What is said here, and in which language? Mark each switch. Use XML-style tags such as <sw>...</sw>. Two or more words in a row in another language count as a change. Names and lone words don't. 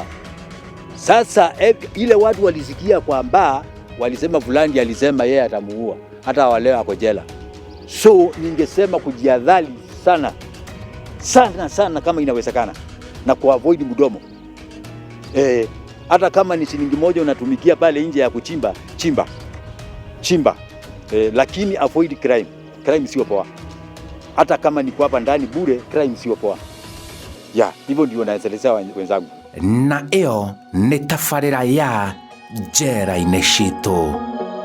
<sw>Sasa ile watu walisikia kwamba walisema fulani alisema yeye atamuua, hata waleo ako jela. So ningesema kujiadhari sana kama inawezekana, na kuavoid mdomo. Hata kama ni shilingi moja unatumikia pale nje ya kuchimba, chimba. Lakini</sw> <en>avoid crime. Crime</en> <sw>sio poa. Hata kama niko hapa ndani bure, crime sio poa. Hivyo ndio naelezea wenzangu.</sw> <ki>Na ĩyo nĩ tabarĩra ya Njera-inĩ Citũ.</ki>